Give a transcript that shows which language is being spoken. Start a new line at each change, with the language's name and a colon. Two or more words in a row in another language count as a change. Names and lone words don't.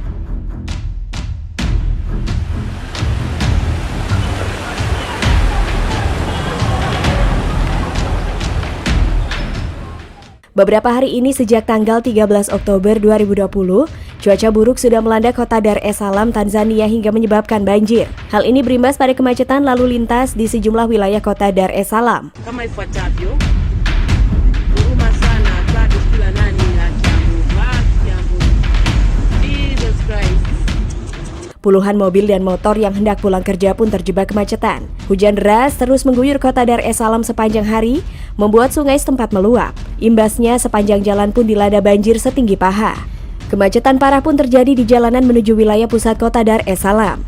Indonesian: Beberapa hari ini sejak tanggal 13 Oktober 2020, cuaca buruk sudah melanda kota Dar es Salaam, Tanzania hingga menyebabkan banjir. Hal ini berimbas pada kemacetan lalu lintas di sejumlah wilayah kota Dar es Salaam.
Swahili: Kama ifuatavyo. Huruma sana bado kila nani haki ya Mungu.
English: Jesus Christ.
Indonesian: Puluhan mobil dan motor yang hendak pulang kerja pun terjebak kemacetan. Hujan deras terus mengguyur kota Dar es Salaam sepanjang hari, membuat sungai setempat meluap. Imbasnya sepanjang jalan pun dilanda banjir setinggi paha. Kemacetan parah pun terjadi di jalanan menuju wilayah pusat kota Dar es Salaam.